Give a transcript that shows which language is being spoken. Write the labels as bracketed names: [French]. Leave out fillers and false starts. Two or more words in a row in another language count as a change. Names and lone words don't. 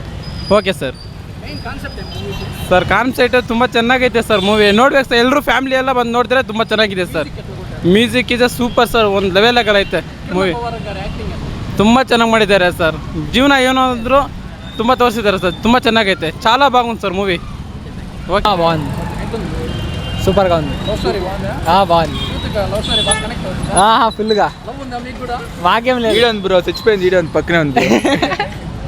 [Kannada] ಓಕೆ ಸರ್. ಸರ್ ಕಾನ್ಸೆಪ್ಟ್ ತುಂಬ ಚೆನ್ನಾಗೈತೆ ಸರ್. ಮೂವಿ ನೋಡ್ಬೇಕು ಸರ್. ಎಲ್ಲರೂ ಫ್ಯಾಮಿಲಿ ಎಲ್ಲ ಬಂದು ನೋಡಿದ್ರೆ ತುಂಬ ಚೆನ್ನಾಗಿದೆ ಸರ್. ಮ್ಯೂಸಿಕ್ ಇದೆ ಸೂಪರ್ ಸರ್. ಒಂದು ಲೆವೆಲಾಗೈತೆ ಮೂವಿ. ತುಂಬ ಚೆನ್ನಾಗಿ ಮಾಡಿದ್ದಾರೆ ಸರ್. ಜೀವನ ಏನಾದರೂ ತುಂಬ ತೋರಿಸಿದ್ದಾರೆ ಸರ್. ತುಂಬ ಚೆನ್ನಾಗೈತೆ. [Telugu] చాలా బాగుంది సార్ మూవీ. ఓకే బాగుంది, సూపర్గా ఉంది. బాగుంది ఫుల్గా. మాకేం లేదు. బ్రో చచ్చిపోయింది. పక్కనే ఉంది.